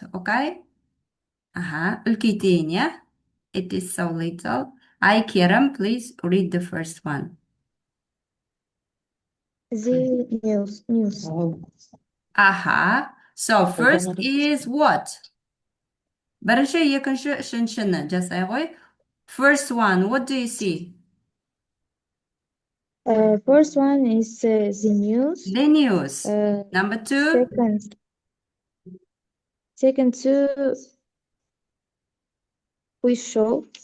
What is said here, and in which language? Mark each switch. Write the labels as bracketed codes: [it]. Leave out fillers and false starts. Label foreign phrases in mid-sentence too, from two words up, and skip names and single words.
[kk] Okay? Үлкейтейін, yeah? [en] It is so little. I Kerem, please read the first one. The news. So first is what? [kk] Бірінші, екінші, үшіншіні жасай ғой. [en] First one, what do you see? First one is the news. The news. Number two? Second two, quiz show.